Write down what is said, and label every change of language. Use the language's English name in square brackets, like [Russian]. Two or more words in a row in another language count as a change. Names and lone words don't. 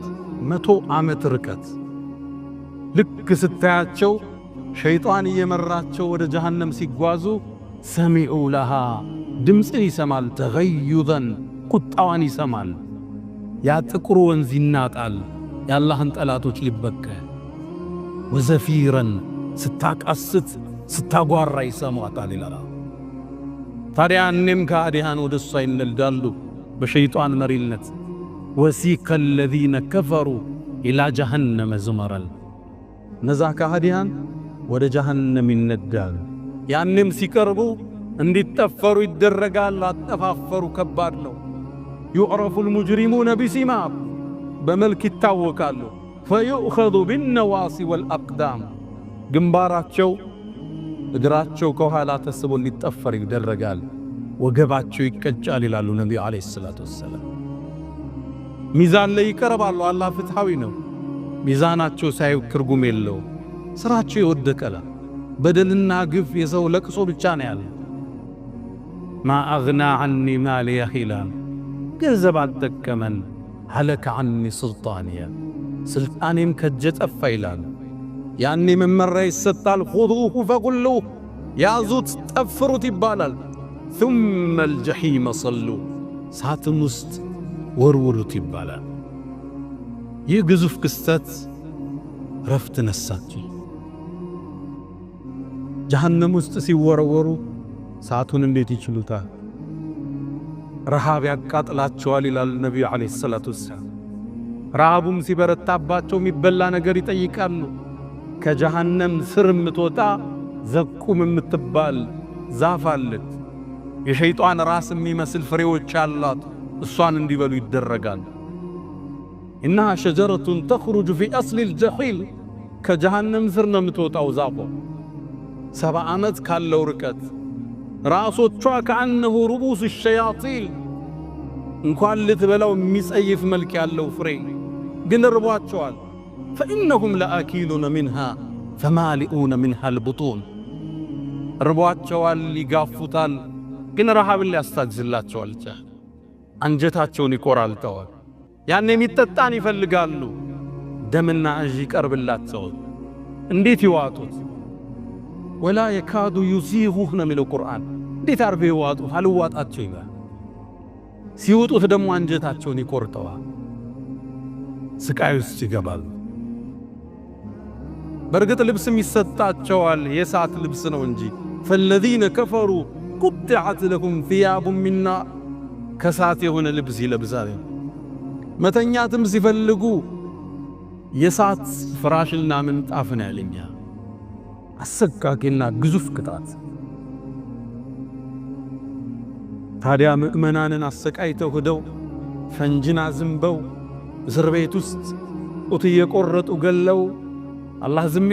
[Amharic] 100 ዓመት ርቀት። ልክ ስታያቸው ሸይጣን እየመራቸው ወደ ጀሃነም ሲጓዙ [Arabic] سمعوا لها [Amharic] ድምፅን ይሰማል፣ ተገዩዘን ቁጣዋን ይሰማል። ያ ጥቁር ወንዝ ይናጣል የአላህን ጠላቶች ሊበቀል። ወዘፊረን ስታቃስት ስታጓራ ይሰማታል ይላል። ታዲያ እኔም ከአዲያን ወደ እሷ ይነዳሉ በሸይጣን መሪነት። ወሲከ [Arabic] الذين كفروا إلى جهنم زمرا [Amharic] እነዛ ከአዲያን ወደ ጀሃነም ይነዳሉ። ያንም ሲቀርቡ እንዲጠፈሩ ይደረጋል። አጠፋፈሩ ከባድ ነው። [Arabic] يعرف المجرمون بسيماهم [Amharic] በመልክ ይታወቃሉ። [Arabic] فيؤخذ بالنواصي والأقدام [Amharic] ግንባራቸው እግራቸው ከኋላ ተስቦ ሊጠፈር ይደረጋል። ወገባቸው ይቀጫል ይላሉ ነብዩ [Arabic] عليه الصلاة والسلام። [Amharic] ሚዛን ላይ ይቀርባሉ። አላህ ፍትሃዊ ነው። ሚዛናቸው ሳይው ትርጉም የለው። ስራቸው ይወደቀላ። በደልና ግፍ የሰው ለቅሶ ብቻ ነው ያለ። [Arabic] ما أغنى عني ماليه [Amharic] ኺላል ገንዘብ አልጠቀመን። [Arabic] هلك عني سلطانيه [Amharic] ስልጣኔም ከእጄ ጠፋ ይላል። ያኔ መመሪያ ይሰጣል። [Arabic] خذوه فغلوه [Amharic] ያዙት ጠፍሩት ይባላል። [Arabic] ثم الجحيم صلوا [Amharic] ሳጥን ውስጥ ወርውሩት ይባላል። ይህ ግዙፍ ክስተት ረፍት ነሳቸው። ጀሃነም ውስጥ ሲወረወሩ ሳቱን እንዴት ይችሉታል? ረሃብ ያቃጥላቸዋል ይላል ነብዩ [Arabic] عليه الصلاة والسلام። [Amharic] ረሃቡም ሲበረታባቸው የሚበላ ነገር ይጠይቃሉ። ከጀሃነም ስር የምትወጣ ዘቁም የምትባል ዛፍ አለች። የሸይጣን ራስ የሚመስል ፍሬዎች አሏት። እሷን እንዲበሉ ይደረጋል። [Arabic] إنها شجرة تخرج في أصل [Amharic] الجحيم ከጀሃነም ስር ነው የምትወጣው ዛፏ። 7 ዓመት ካለው ርቀት ራሶቿ [Arabic] كأنه رؤوس [Amharic] الشياطين እንኳን ልትበላው የሚጸይፍ መልክ ያለው ፍሬ ግን ርቧቸዋል። [Arabic] فإنهم لآكلون منها فمالئون منها البطون [Amharic] ርቧቸዋል፣ ይጋፉታል፣ ግን ረሃብን ሊያስታግዝላቸዋል። አንጀታቸውን ይቆራልተዋል። ያን የሚጠጣን ይፈልጋሉ። ደምና እዥ ይቀርብላቸዋል። እንዴት ይዋጡት? [Arabic] ولا يكاد يسيغه [Amharic] ነው የሚለው ቁርአን። እንዴት አርበው ይዋጡት? አልዋጣቸው ይላል። ሲውጡት ደግሞ አንጀታቸውን ይቆርጠዋል። ስቃይ ውስጥ ይገባሉ። በርግጥ ልብስም ይሰጣቸዋል፣ የእሳት ልብስ ነው እንጂ። [Arabic] فالذين كفروا قطعت لهم ثياب من نار [Amharic] ከእሳት የሆነ ልብስ ይለብሳሉ። መተኛትም ሲፈልጉ የእሳት ፍራሽና ምንጣፍን ያለኛ አሰቃቂና ግዙፍ ቅጣት። ታዲያ ምእመናንን አሰቃይተው ሄደው ፈንጅና ዝንበው እስር ቤት ውስጥ ጡት እየቆረጡ ገለው አላህ ዝም